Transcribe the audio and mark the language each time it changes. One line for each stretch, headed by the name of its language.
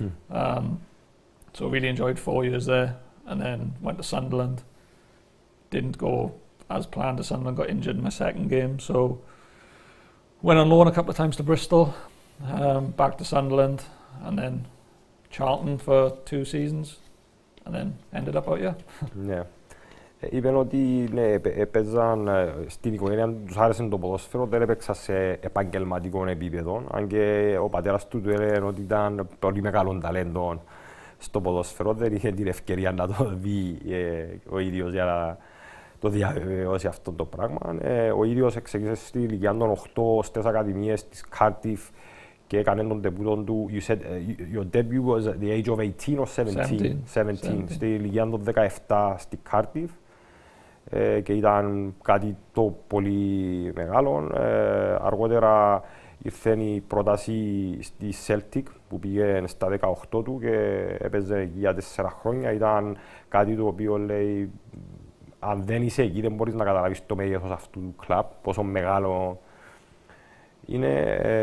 English: So really enjoyed 4 years there, and then went to Sunderland. Didn't go as planned to Sunderland, got injured in my second game. So went on loan a couple of times to Bristol, back to Sunderland, and then Charlton for 2 seasons, and then ended up out here. Yeah.
Greek: Είπαν ότι έπαιζαν στην οικογένεια τους άρεσε το ποδόσφαιρο, δεν έπαιξα σε επαγγελματικό επίπεδο, αν και ο πατέρας του έλεγε ότι ήταν πολύ μεγάλο ταλέντο στο ποδόσφαιρο, δεν είχε την ευκαιρία να το δει ο ίδιος για να το διαβεβαιώσει αυτό το πράγμα. Ο ίδιος εξήγησε στη ηλικία των 8 στις ακαδημίες της Cardiff και έκανε τον τεπούτο του.
English: You said your debut was at the age of 18 or 17?
Greek: Στη ηλικία των 17 στη Cardiff. Και ήταν κάτι το πολύ μεγάλο. Αργότερα ήρθε η πρόταση στη Celtic που πήγε στα 18 του και έπαιζε εκεί για 4 χρόνια. Ήταν κάτι το οποίο λέει, αν δεν είσαι εκεί δεν μπορείς να καταλάβεις το μέγεθος αυτού του κλαμπ, πόσο μεγάλο είναι.